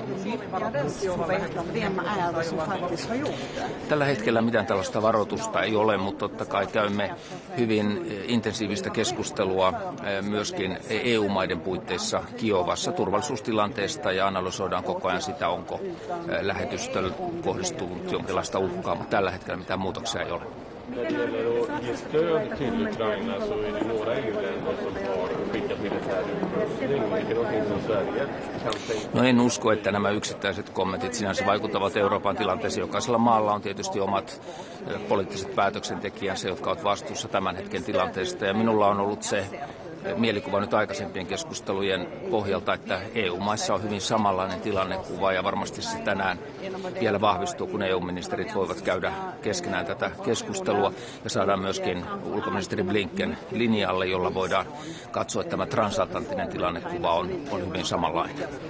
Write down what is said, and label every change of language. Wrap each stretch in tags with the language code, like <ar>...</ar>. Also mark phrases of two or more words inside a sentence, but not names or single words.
<fi>Tällä hetkellä mitään tällaista varoitusta ei ole, mutta totta kai käymme hyvin intensiivistä keskustelua myöskin EU-maiden puitteissa Kiovassa turvallisuustilanteesta, ja analysoidaan koko ajan sitä, onko lähetystöllä kohdistunut jonkinlaista uhkaa, mutta tällä hetkellä mitään muutoksia ei ole.</fi> <sv>När det gäller att ge stöd till Ukraina så är det några EU-länder som har skickat militär utrustning. Det är någonting som Sverige kan tänka.</sv> <fi>No en usko, että nämä yksittäiset kommentit sinänsä vaikuttavat Euroopan tilanteeseen. Jokaisella maalla on tietysti omat poliittiset päätöksentekijänsä, jotka ovat vastuussa tämän hetken tilanteesta. Ja minulla on ollut se mielikuva nyt aikaisempien keskustelujen pohjalta, että EU-maissa on hyvin samanlainen tilannekuva ja varmasti se tänään vielä vahvistuu, kun EU-ministerit voivat käydä keskenään tätä keskustelua ja saadaan myöskin ulkoministeri Blinken linjalle, jolla voidaan katsoa, että tämä transatlanttinen tilannekuva on hyvin samanlainen.</fi>